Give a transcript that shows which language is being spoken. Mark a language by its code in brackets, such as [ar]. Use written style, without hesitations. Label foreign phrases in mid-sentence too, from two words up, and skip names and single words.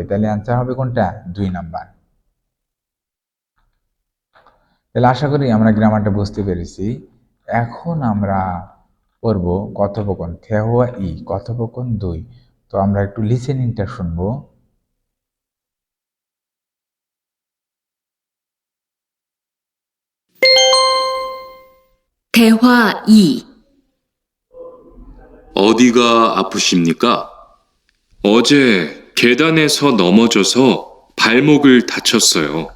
[bn] তাহলে অ্যান্সার হবে কোনটা 2 নাম্বার। তাহলে আশা করি আমরা গ্রামারটা বুঝতে পেরেছি। এখন আমরা পড়ব কথোপকথন [ko] 대화 이 [bn] কথোপকথন 2। তো আমরা একটু লিসেনিংটা শুনবো। [ko] 대화 2. 어디가 아프십니까? 어제 계단에서 넘어져서 발목을 다쳤어요.